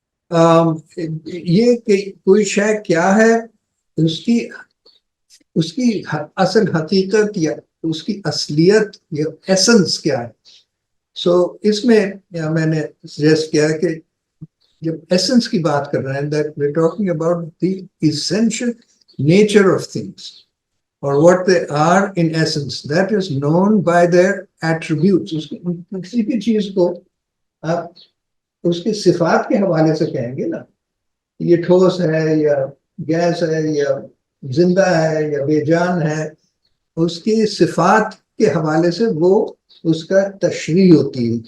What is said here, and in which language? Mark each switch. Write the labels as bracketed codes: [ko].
[ur] یہ کہ کوئی شے کیا ہے، اس کی اصل حقیقت یا اس کی اصلیت یا ایسنس کیا ہے. اس میں میں نے سجیسٹ کیا کہ جب ایسنس کی بات کر رہے ہیں [en] that we're talking about the essential nature of things or what they are in essence, that is known by their attributes. [ur] کسی بھی چیز کو آپ اس کی صفات کے حوالے سے کہیں گے نا، یہ ٹھوس ہے یا گیس ہے یا زندہ ہے یا بے جان ہے، اس کی صفات کے حوالے سے وہ اس کا تشریح ہوتی ہے.